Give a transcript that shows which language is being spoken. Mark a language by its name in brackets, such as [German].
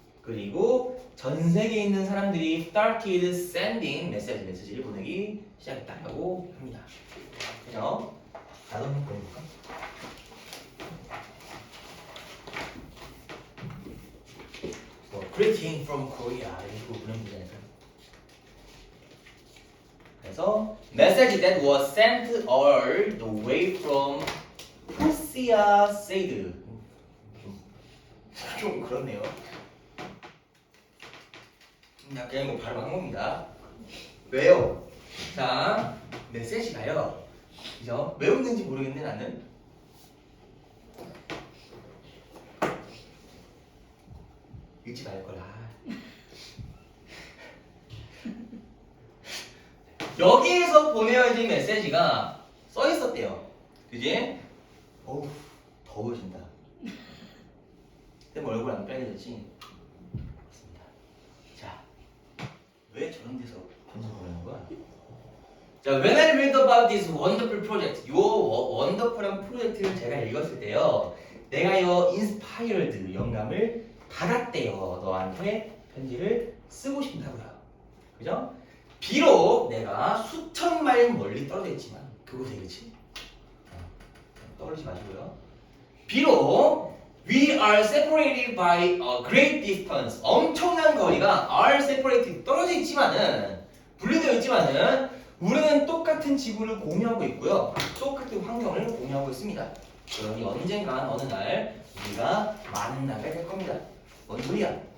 [Korean] 그리고 전 세계에 있는 사람들이 [English] started sending [Korean] 메시지를 보내기 시작했다고 합니다. 그죠? 나도 한번 보내볼까? [English] Greeting from Korea [Korean] 이렇게 보내면 되잖아요. [English] 그래서 message that was sent all the way from Persia said [Korean] 좀 그렇네요. 그냥 이거 바로 한 겁니다. 왜요? 자, 메시지가요. 그죠? 왜 웃는지 모르겠네 나는. 읽지 말거라. 여기에서 보내야지 메시지가 써 있었대요. 그지? 어우, 더워진다. 근데 뭐 얼굴 안 빨개졌지? 맞습니다. 자, 왜 저런 데서 편집 보내는 거야? 자, [English] when I read about this wonderful project, [Korean] 요 원더풀한 프로젝트를 제가 읽었을 때요, 내가 요 [English] inspired [Korean] 영감을 받았대요. 너한테 편지를 쓰고 싶다고요. 그죠? 비록 내가 수천 마일 멀리 떨어져 있지만 그곳에 그치? 떠올리지 마시고요. 비록 [English] we are separated by a great distance. [Korean] 엄청난 거리가 [English] are separated [Korean] 떨어져 있지만은 분리되어 있지만은 우리는 똑같은 지구를 공유하고 있고요. 똑같은 환경을 공유하고 있습니다. 그러니 언젠간 어느 날 우리가 만나게 될 겁니다. 뭔 소리야?